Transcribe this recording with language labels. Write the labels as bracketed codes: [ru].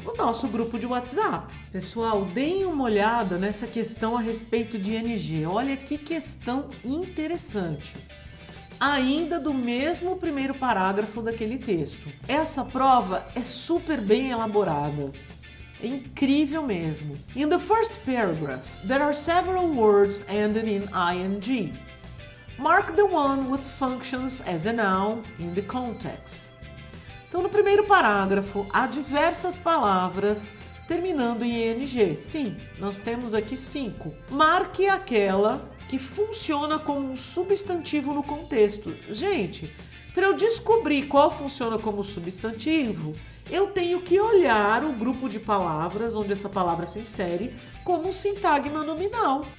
[pt] No nosso grupo de WhatsApp. Pessoal, deem uma olhada nessa questão a respeito de ING. Olha que questão interessante. Ainda do mesmo primeiro parágrafo daquele texto. Essa prova é super bem elaborada. É incrível mesmo. [en] In the first paragraph, there are several words ending in ing. Mark the one with functions as a noun in the context. [pt] Então, no primeiro parágrafo, há diversas palavras terminando em ing. Sim, nós temos aqui 5. Marque aquela que funciona como um substantivo no contexto. Gente, para eu descobrir qual funciona como substantivo, eu tenho que olhar o grupo de palavras onde essa palavra se insere como um sintagma nominal.